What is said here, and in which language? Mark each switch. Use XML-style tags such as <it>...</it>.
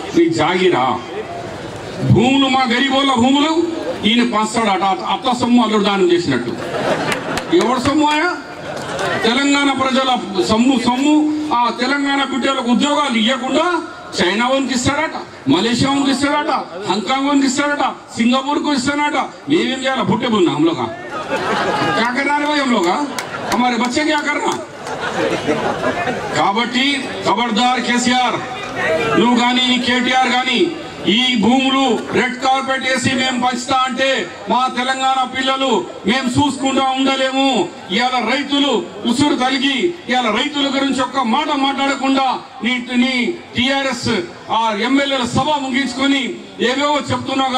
<te>నీ జాగిరా భూములు, మా గరీబోళ్ళ భూములు ఈయన పంచాడు అట. అత్త సొమ్ము అల్లుడు దానం చేసినట్టు. ఎవరు సొమ్ము? తెలంగాణ ప్రజల సొమ్ము. ఆ తెలంగాణ బిడ్డలకు ఉద్యోగాలు ఇవ్వకుండా చైనా వానికి ఇస్తాడట, మలేషియా వానికి ఇస్తాడట, హాంకాంగ్ వానికి ఇస్తాడట, సింగపూర్</te> <hi>को</hi> <te>ఇస్తాడట. మేమేం చేయాలి?</te> <hi>भुट्टे बुनना हम लोग क्या करना है भाई? हम लोग हमारे बच्चे क्या करना?</hi> <te>కాబట్టి ఖబర్దార్ కేసీఆర్, నువ్వు కానీ కేటీఆర్ కానీ ఈ భూములు రెడ్ కార్పెట్ వేసి మేము పంచుతా అంటే మా తెలంగాణ పిల్లలు మేము చూసుకుంటా ఉండలేము. ఇవాళ రైతులు ఉసురు తలిగి ఇవాళ రైతుల గురించి ఒక్క మాట మాట్లాడకుండా నీ టీఆర్ఎస్ ఆ ఎమ్మెల్యేల సభ ముగించుకొని ఏవేవో చెప్తున్నావు.</te>